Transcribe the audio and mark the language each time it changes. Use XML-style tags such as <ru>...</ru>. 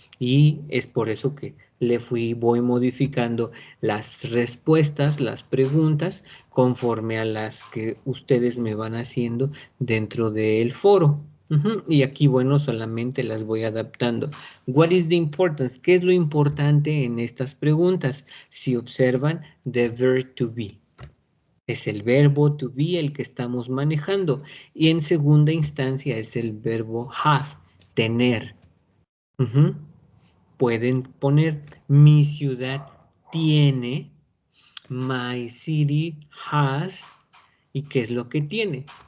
<es>Y es por eso que voy modificando las respuestas, las preguntas, conforme a las que ustedes me van haciendo dentro del foro. Y aquí, bueno, solamente las voy adaptando.</es> <en>What is the importance?</en> <es>¿Qué es lo importante en estas preguntas? Si observan,</es> <en>the verb to be.</en> <es>Es el verbo to be el que estamos manejando. Y en segunda instancia es el verbo have, tener. Pueden poner, mi ciudad tiene,</es> <en>my city has,</en> <es>¿y qué es lo que tiene?</es>